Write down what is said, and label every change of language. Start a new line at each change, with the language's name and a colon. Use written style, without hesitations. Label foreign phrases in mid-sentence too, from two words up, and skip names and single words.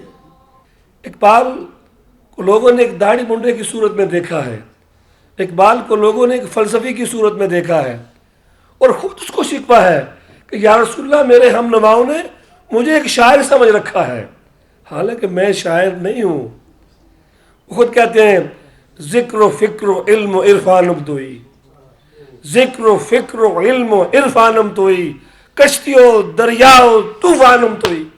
Urdu: اقبال کو لوگوں نے ایک داڑھی منڈے کی صورت میں دیکھا ہے، اقبال کو لوگوں نے ایک فلسفی کی صورت میں دیکھا ہے، اور خود اس کو شکوہ ہے کہ
Arabic: یا رسول اللہ
Urdu: میرے ہم نواؤں نے مجھے ایک شاعر سمجھ رکھا ہے، حالانکہ میں شاعر نہیں ہوں۔ وہ خود کہتے ہیں
Persian: ذکر و فکر و علم و عرفانم توئی، ذکر و فکر و علم و عرفانم توئی، کشتی و دریا و طوفانم توئی۔